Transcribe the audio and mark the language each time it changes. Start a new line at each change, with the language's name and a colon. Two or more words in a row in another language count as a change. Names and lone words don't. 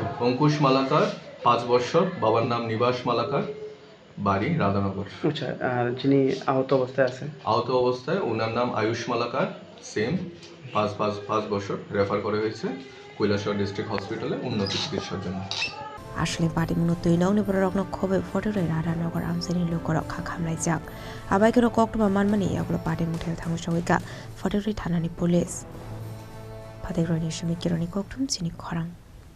Bangla: অঙ্কুশ মালাকার 5 বছর বাবার নাম নিবাস মালাকার বাড়ি রাধানগর আচ্ছা আর যিনি আহত অবস্থায় ওনার নাম আয়ুষ মালাকার সেম 5 বছর রেফার করা হয়েছে কৈলাসহর ডিস্ট্রিক্ট হসপিটালে উন্নত চিকিৎসার জন্য
Kok Borok: আসলে Pademuni toinauni borokno khobe photore Radhanagar amsani lokorok khamlai jak abaikero koktuma manmani yaglo Pademuni theu thangu sawika photore thanani police Padegroni shimi kironi koktum chini khorang